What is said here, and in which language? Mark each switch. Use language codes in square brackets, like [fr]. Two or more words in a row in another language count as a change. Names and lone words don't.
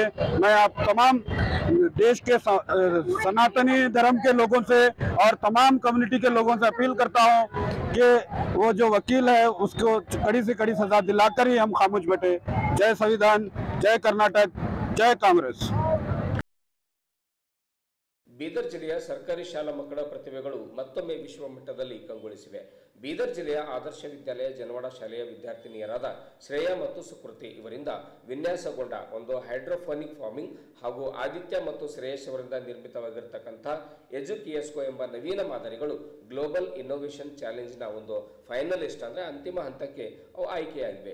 [hi] मैं आप तमाम देश के सनातनी धर्म के लोगों से और तमाम कम्युनिटी के लोगों से अपील करता हूँ कि वो जो वकील है उसको कड़ी से कड़ी सजा दिलाकर ही हम खामोश बैठे। जय संविधान, जय कर्नाटक, जय कांग्रेस। [kn] ಬೀದರ್ ಜಿಲ್ಲೆಯ ಸರ್ಕಾರಿ ಶಾಲಾ ಮಕ್ಕಳ ಪ್ರತಿಭೆಗಳು ಮತ್ತೊಮ್ಮೆ ವಿಶ್ವ ಮಟ್ಟದಲ್ಲಿ ಕಂಗೊಳಿಸಿವೆ. ಬೀದರ್ ಜಿಲ್ಲೆಯ ಆದರ್ಶ ವಿದ್ಯಾಲಯ ಜನವಾಡ ಶಾಲೆಯ ವಿದ್ಯಾರ್ಥಿನಿಯರಾದ ಶ್ರೇಯಾ ಮತ್ತು ಸುಕೃತಿ ಇವರಿಂದ ವಿನ್ಯಾಸಗೊಂಡ ಒಂದು [en] hydroponic farming [kn] ಹಾಗೂ ಆದಿತ್ಯ ಮತ್ತು ಶ್ರೇಯಸ್ ಅವರಿಂದ ನಿರ್ಮಿತವಾಗಿರತಕ್ಕಂಥ ಎಜುಕಿಯಸ್ಕೋ ಎಂಬ ನವೀನ ಮಾದರಿಗಳು ಗ್ಲೋಬಲ್ ಇನ್ನೋವೇಷನ್ ಚಾಲೆಂಜ್ನ ಒಂದು ಫೈನಲಿಸ್ಟ್ ಅಂದರೆ ಅಂತಿಮ ಹಂತಕ್ಕೆ ಅವು ಆಯ್ಕೆಯಾಗಿವೆ.